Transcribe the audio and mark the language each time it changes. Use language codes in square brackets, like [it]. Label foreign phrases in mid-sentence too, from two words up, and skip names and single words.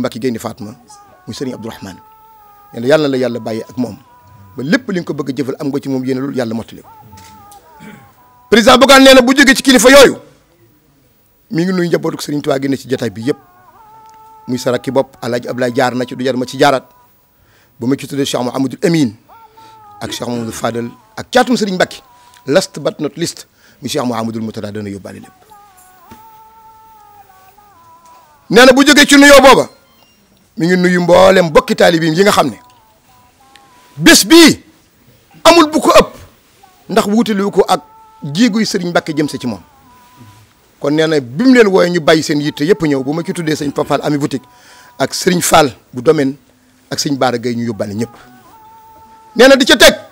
[wo] Mbacké Gaynde Fatma muy sëriñ Abdourahmane nee na yàlla la yàlla bàyyi ak moom ba lépp li nga ko bëgg a jëfal am nga ci moom yéene loolu yàlla mottali ko président Bougane nee na bu jógee ci kilifa yooyu mi ngi nuyu njabootu sëriñ Tuubaa gi ne ci jotaay bi yëpp muy sa rakki bopp Alaaji Ablaye jaar na ci du jar ma ci jaaraat ba ma ci tuddee Cheikh Mouhamadoul Amine ak Cheikh Mouhamadoul Fadal ak caatum sëriñ Mbacké [en] last but not least [wo] muy Cheikh Mouhamadoul Moutada dana yóbbaale lépp nee na bu jógee ci nuyoo booba mi ngi nuyu mboolem bokki taalibiim yi nga xam ne bés bii amul bu ko ëpp ndax wuutelu ko ak jéeguy sëriñ Mbacké jëm si ci moom kon nee na bi mu leen wooye ñu bàyyi seen yitte yëpp ñëw bu ma ci tuddee sëñ Papal ami boutique ak sëriñ Fall bu domaine ak sëñ Baara Gueye ñu yóbbaale ñëpp nee na di ca teg